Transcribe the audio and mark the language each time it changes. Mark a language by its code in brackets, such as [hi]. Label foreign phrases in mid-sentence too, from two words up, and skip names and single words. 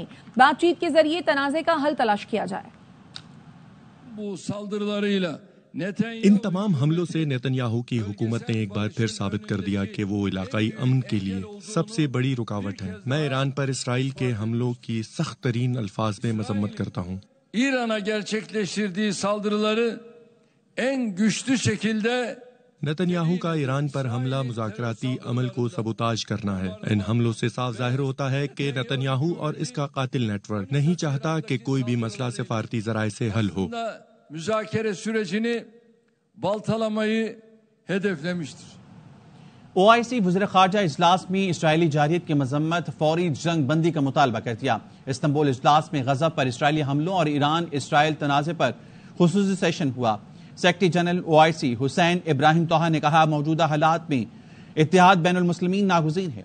[ur] بات چیت کے ذریعے تنازع کا حل تلاش کیا جائے. ان تمام حملوں سے نیتن یاہو کی حکومت نے ایک بار پھر ثابت کر دیا کہ وہ علاقائی امن کے لیے سب سے بڑی رکاوٹ ہے. میں ایران پر اسرائیل کے حملوں کی سخت ترین الفاظ میں مذمت کرتا ہوں. [tr] İran'a gerçekleştirdiği saldırıları en güçlü şekilde [ur] نیتن یاہو کا ایران پر حملہ مذاکراتی عمل کو سبوتاژ کرنا ہے. ان حملوں سے صاف ظاہر ہوتا ہے کہ نیتن یاہو اور اس کا قاتل نیٹ ورک نہیں چاہتا کہ کوئی بھی مسئلہ سفارتی ذرائع سے حل ہو. [tr] müzakere sürecini baltalamayı hedeflemiştir. [ur] OIC وزیر خارجہ اجلاس میں اسرائیلی جارحیت کی مذمت، فوری جنگ بندی کا مطالبہ کر دیا۔ استنبول اجلاس میں غزہ پر اسرائیلی حملوں اور ایران اسرائیل تنازع پر خصوصی سیشن ہوا۔ سیکرٹری جنرل OIC حسین ابراہیم طه نے کہا موجودہ حالات میں اتحاد بین المسلمین ناگزیر ہے۔